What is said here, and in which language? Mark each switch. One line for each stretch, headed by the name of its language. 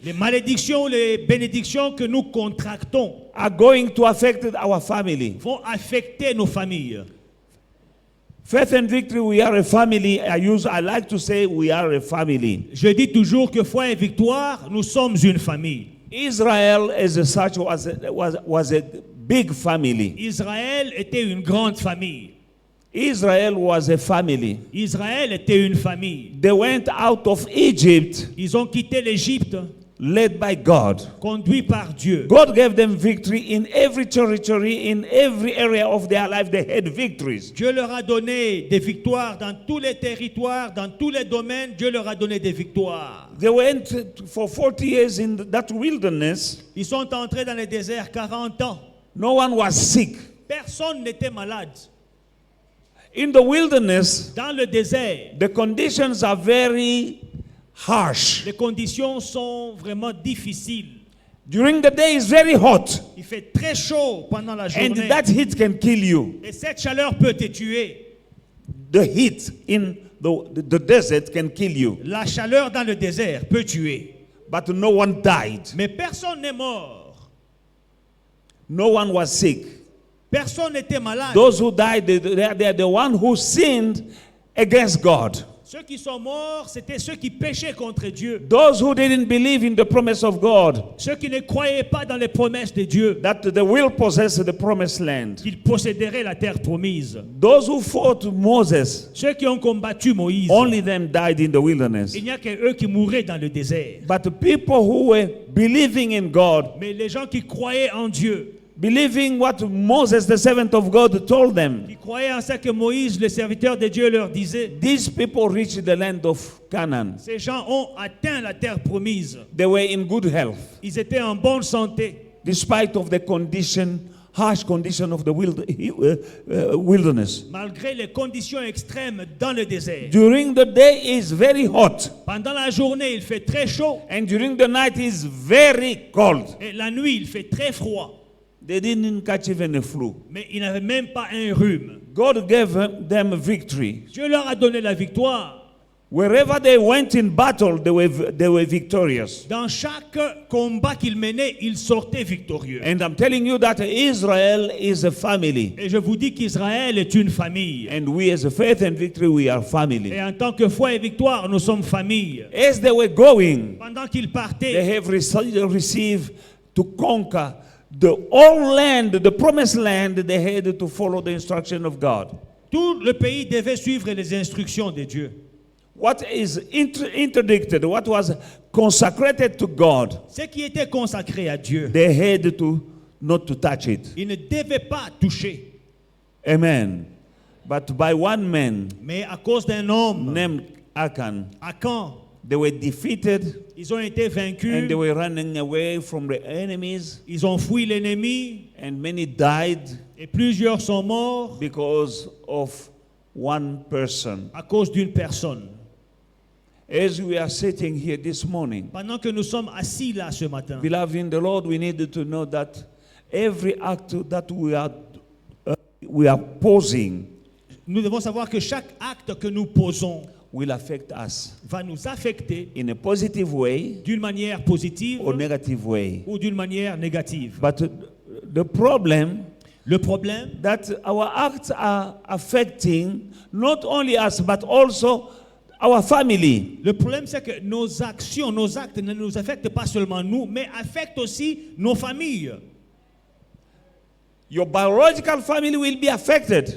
French: les malédictions ou les bénédictions que nous contractons
English: are going to affect our family.
French: vont affecter nos familles.
English: Faith and Victory, we are a family. I like to say we are a family.
French: Je dis toujours que foi et victoire, nous sommes une famille.
English: Israel as such was a big family.
French: Israël était une grande famille.
English: Israel was a family.
French: Israël était une famille.
English: They went out of Egypt
French: Ils ont quitté l'Égypte,
English: led by God.
French: conduits par Dieu.
English: God gave them victory in every territory, in every area of their life. They had victories.
French: Dieu leur a donné des victoires dans tous les territoires, dans tous les domaines. Dieu leur a donné des victoires.
English: They went for 40 years in that wilderness.
French: Ils sont entrés dans le désert 40 ans.
English: No one was sick.
French: Personne n'était malade.
English: In the wilderness,
French: Dans le désert,
English: the conditions are very harsh.
French: les conditions sont vraiment difficiles.
English: During the day, it's very hot,
French: Il fait très chaud pendant la
English: and
French: journée.
English: that heat can kill you.
French: Et cette chaleur peut te tuer.
English: The heat in the desert can kill you.
French: La chaleur dans le désert peut tuer.
English: But no one died.
French: Mais personne n'est mort.
English: No one was sick.
French: Personne n'était malade.
English: Those who died, they are the one who sinned against God.
French: Ceux qui sont morts, c'était ceux qui péchaient contre Dieu.
English: Those who didn't believe in the promise of God,
French: Ceux qui ne croyaient pas dans les promesses de Dieu,
English: that they will possess the promised land.
French: qu'ils posséderaient la terre promise.
English: Those who fought Moses,
French: Ceux qui ont combattu Moïse,
English: only them died in the wilderness.
French: il n'y a que eux qui mouraient dans le désert.
English: But the people who were believing in God,
French: Mais les gens qui croyaient en Dieu,
English: believing what Moses, the servant of God, told them,
French: qui croyaient en ce que Moïse, le serviteur de Dieu, leur disait,
English: these people reached the land of Canaan.
French: ces gens ont atteint la terre promise.
English: They were in good health,
French: Ils étaient en bonne santé,
English: despite of the harsh condition of the wilderness.
French: malgré les conditions extrêmes dans le désert.
English: During the day is very hot,
French: Pendant la journée, il fait très chaud,
English: and during the night is very cold.
French: et la nuit, il fait très froid.
English: They didn't catch even a flu.
French: Mais ils n'avaient même pas un rhume.
English: God gave them victory.
French: Dieu leur a donné la victoire.
English: Wherever they went in battle, they were victorious.
French: Dans chaque combat qu'ils menaient, ils sortaient victorieux.
English: And I'm telling you that Israel is a family.
French: Et je vous dis qu'Israël est une famille.
English: And we as a Faith and Victory, we are family.
French: Et en tant que foi et victoire, nous sommes famille.
English: As they were going,
French: Pendant qu'ils
English: they
French: partaient,
English: have received to conquer the whole land, the promised land. They had to follow the instruction of God.
French: tout le pays devait suivre les instructions de Dieu.
English: what is interdicted, what was consecrated to God,
French: Ce qui était consacré à Dieu,
English: they had to not to touch it.
French: ils ne devaient pas toucher.
English: Amen. But by one man
French: Mais à cause d'un homme,
English: named Achan,
French: Achan,
English: they were defeated
French: ils ont été
English: and
French: vaincus,
English: they were running away from the enemies,
French: ils ont fui l'ennemi
English: and many died
French: et plusieurs sont morts
English: because of one person.
French: à cause d'une personne.
English: As we are sitting here this morning,
French: Pendant que nous sommes assis là ce matin,
English: beloved in the Lord, we need to know that every act that we are posing
French: nous devons savoir que chaque acte que nous posons
English: will affect us
French: va nous affecter
English: in a positive way
French: d'une manière positive
English: or negative way.
French: ou d'une manière négative.
English: But the problem
French: Le problème,
English: that our acts are affecting not only us but also our family.
French: le problème c'est que nos actions, nos actes ne nous affectent pas seulement nous, mais affectent aussi nos familles.
English: Your biological family will be affected,